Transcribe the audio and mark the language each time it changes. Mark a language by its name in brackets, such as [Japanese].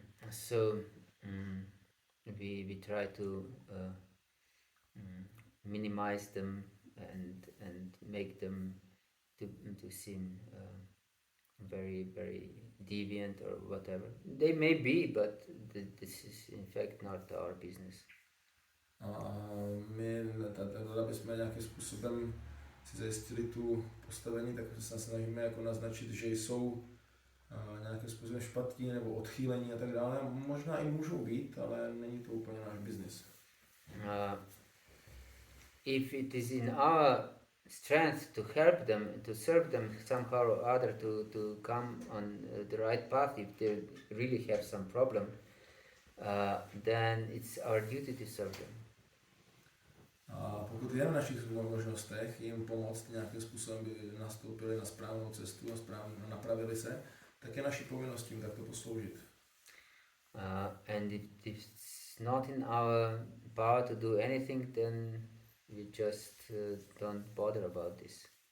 [English] So we try to minimize them and make them to seem very very deviant or whatever. They may be, but this is in fact not our business. [Czech] A my, aby jsme nějakým způsobem si zajistili tu postavení, tak se snažíme jako naznačit, že jsou nějakým způsobem špatní nebo odchýlení a tak dále. Možná i můžou být, ale není to úplně náš biznis. [English] If it is in our strength to help them, to serve them somehow or other to come on the right path, if they really have some problem, then it's our duty to serve them. [Czech] A pokud je na našich možnostech jim pomoct nějakým způsobem, by nastoupili na správnou cestu a napravili se, tak je naší povinností jim takto posloužit. [English] And if it's not in our power to do anything, then we just don't bother about this.